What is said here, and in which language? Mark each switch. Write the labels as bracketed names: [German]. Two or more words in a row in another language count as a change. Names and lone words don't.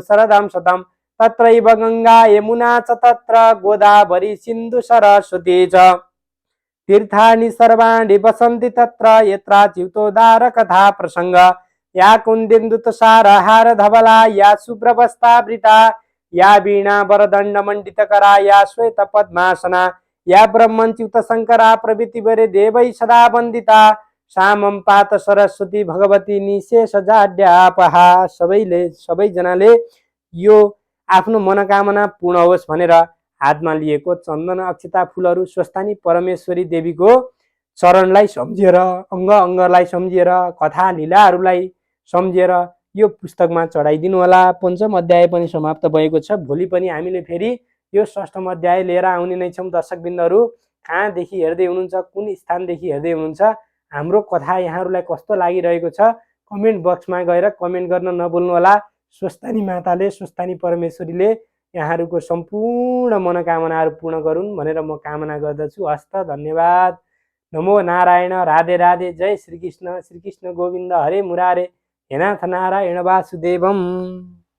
[Sanskrit] शरदां शतम् तत्रैव गंगा यमुना च तत्र गोदावरी सिन्धु सरस्वती च तीर्थानि सर्वाणि वसन्ति तत्र यत्र च्युतोदार कथा प्रसंग या कुन्देन्दुतसार हार धवला या शुभ्रवस्त्रावृता या वीणा वरदण्ड मण्डितकरा या श्वेत पद्मासना या ब्रह्मच्युत शंकरा प्रभृति वरे देवै सदा वन्दिता सामं पात सरस्वती भगवती निशेष जाड्यापहा। [Nepali] सबैजनाले यो आफ्नो मनोकामना पूर्ण होस् भनेर हातमा लिएको चन्दन अक्षता फूलहरू स्वस्तानी परमेश्वरी देवीको चरणलाई सम्झिएर अङ्ग अङ्गलाई सम्झिएर कथा लीलाहरूलाई सम्झिएर यो पुस्तकमा चढाइदिनु होला। पञ्चम अध्याय पनि समाप्त भएको छ। भोलि पनि हामीले फेरि यो षष्ठम अध्याय लिएर आउने नै छौँ। दर्शकबिन्दहरू कहाँदेखि हेर्दै हुनुहुन्छ, कुन स्थानदेखि हेर्दै हुनुहुन्छ, हाम्रो कथा यहाँहरूलाई कस्तो लागिरहेको छ कमेन्ट बक्समा गएर कमेन्ट गर्न नभुल्नु होला। स्वस्तानी माताले स्वस्तानी परमेश्वरीले यहाँहरूको सम्पूर्ण मनोकामनाहरू पूर्ण गरून् भनेर म कामना गर्दछु। हस्त धन्यवाद। [Sanskrit] नमो नारायण। [Nepali] राधे राधे। [Sanskrit] जय श्रीकृष्ण। श्रीकृष्ण गोविन्द हरे मुरारे। हे नाथ नारायण वासुदेवम।